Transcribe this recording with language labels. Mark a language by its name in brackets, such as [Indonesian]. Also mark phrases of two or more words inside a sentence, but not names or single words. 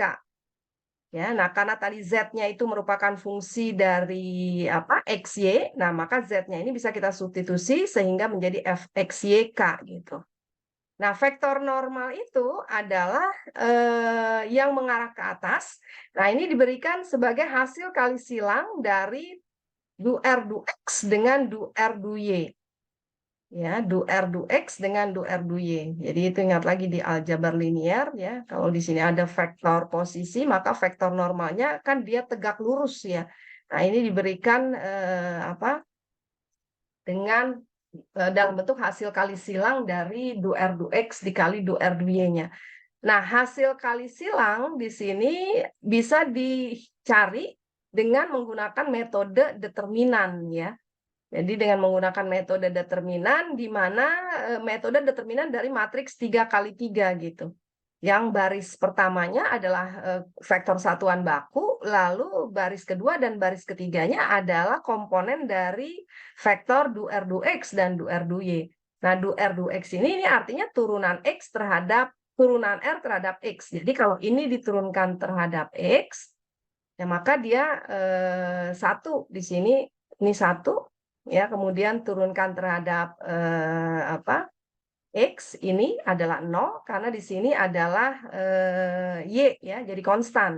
[Indonesian] Ya, nah karena tadi Z-nya itu merupakan fungsi dari XY, nah maka Z-nya ini bisa kita substitusi sehingga menjadi FXYK gitu. Nah, vektor normal itu adalah yang mengarah ke atas. Nah, ini diberikan sebagai hasil kali silang dari du R du X dengan du R du Y. ya, du R du X dengan du R du Y. Jadi itu ingat lagi di aljabar linier ya, kalau di sini ada vektor posisi, maka vektor normalnya kan dia tegak lurus ya. Nah, ini diberikan dengan dalam bentuk hasil kali silang dari du R du X dikali du R du Y-nya. Nah, hasil kali silang di sini bisa dicari dengan menggunakan metode determinan ya. Jadi dengan menggunakan metode determinan, di mana metode determinan dari matriks 3x3 gitu. Yang baris pertamanya adalah vektor satuan baku, lalu baris kedua dan baris ketiganya adalah komponen dari vektor du R du X dan du R du Y. Nah, du R du X ini artinya turunan X terhadap turunan R terhadap X. Jadi kalau ini diturunkan terhadap X, ya maka dia satu di sini, ini satu, ya kemudian turunkan terhadap X ini adalah 0 karena di sini adalah Y ya, jadi konstan.